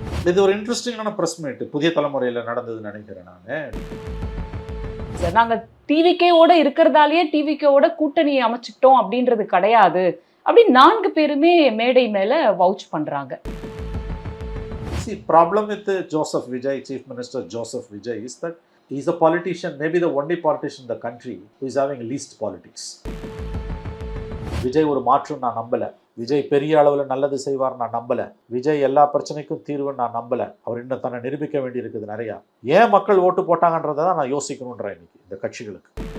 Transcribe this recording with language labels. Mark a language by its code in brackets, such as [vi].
[ta] இது ஒரு இன்ட்ரெஸ்டிங்கான ப்ரெஸ் மீட் புதிய தலைமுறையில் நடந்ததுன்னு நினைக்கிறேன் நான். சார், நாங்க டிவிகேவோட இருக்கிறதாலேயே டிவிகேவோட கூட்டணியை அமைச்சுக்கிட்டோம் அப்படின்றது கிடையாது அப்படி 4 பேருமே மேடை மேல வவுச் பண்றாங்க. [en] See, problem with Joseph Vijay, Chief Minister Joseph Vijay, is that he is a politician, maybe the only politician in the country who is having least politics. [ta] Vijay ஒரு மாற்றம் நான் நம்பலை. விஜய் பெரிய அளவில் நல்லது செய்வார் நான் நம்பலை. விஜய் எல்லா பிரச்சனைக்கும் தீர்வு நான் நம்பலை. அவர் இன்னும் தன்னை நிரூபிக்க வேண்டி இருக்குது நிறையா. ஏன் மக்கள் ஓட்டு போட்டாங்கன்றதை தான் நான் யோசிக்கணுன்றேன் இன்னைக்கு இந்த கட்சிகளுக்கு.